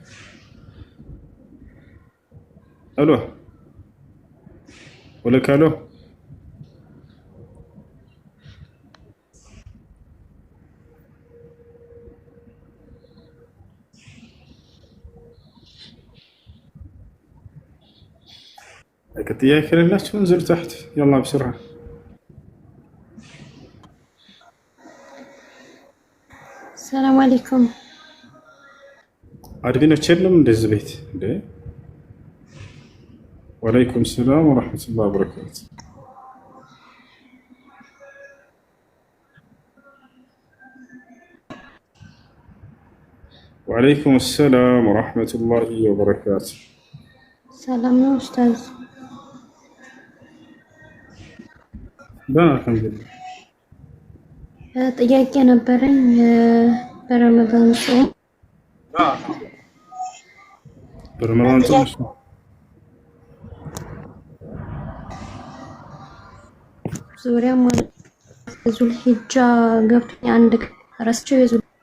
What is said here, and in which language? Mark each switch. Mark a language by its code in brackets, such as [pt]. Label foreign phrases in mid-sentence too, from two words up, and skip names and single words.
[am] አሎ ወለካሎ ጥያቄ ከሌላችሁ እንዝሉ [ar] تحت يلا بسرعة سلام عليكم [am] አድሚኖች የለም እንደዚህ ቤት እንዴ [ar] وعليكم سلام ورحمة الله وبركاته وعليكم السلام ورحمة الله وبركاته [am] ሰላም ነው ኡስታዝ [ar] الحمد لله [am] ጥያቄ ነበረኝ በረመዳን ጾም برمضان ጾም ዙሪያ ማለት ዙል ሂጃ ገብቶኝ አንድ ረስቼው የዙል